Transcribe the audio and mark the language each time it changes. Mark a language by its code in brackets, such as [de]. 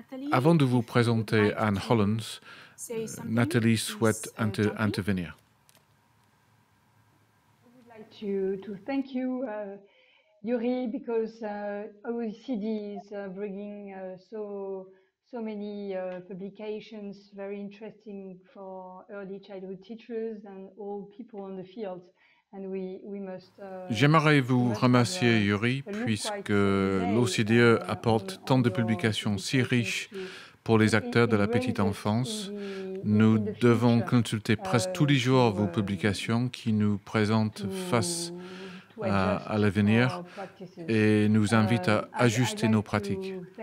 [fr] Avant de vous présenter Anne Hollands, Nathalie souhaite intervenir. [en] To thank you, Yuri, because OECD is bringing so many publications, very interesting for early childhood teachers and all people on the field. And we must. [fr] J'aimerais vous remercier, Yuri, puisque l'OCDE apporte tant de publications si riches pour les acteurs de la petite enfance. Nous devons consulter presque tous les jours vos publications qui nous présentent face à l'avenir et nous invitent à ajuster nos pratiques.